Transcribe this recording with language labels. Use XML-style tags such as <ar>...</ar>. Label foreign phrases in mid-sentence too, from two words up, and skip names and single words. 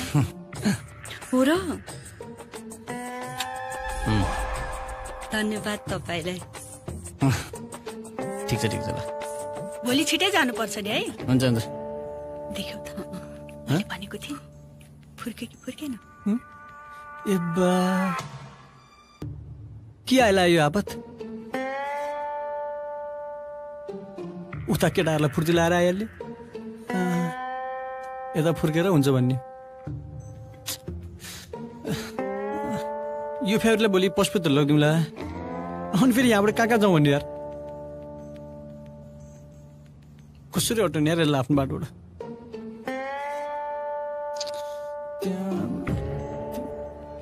<ne>हो र? धन्यवाद तपाईँलाई। ठिक छ ल। भोलि छिटै जानुपर्छ नि है। हुन्छ। देख्यौ त, मैले भनेको थिएँ, फुर्क्यो कि फुर्केन? ए बा, के आइला यो आपत? उता केटाहरूलाई फुर्ती लाएर आइहाल्यो, यता फुर्केर हुन्छ भन्ने। यो फेरिले भोलि पशुपति लगिदिउँला। अनि फेरि यहाँबाट कहाँ जाउँ भन्ने यार? कसरी हटाउने यार यसलाई आफ्नो बाटोबाट?</ne>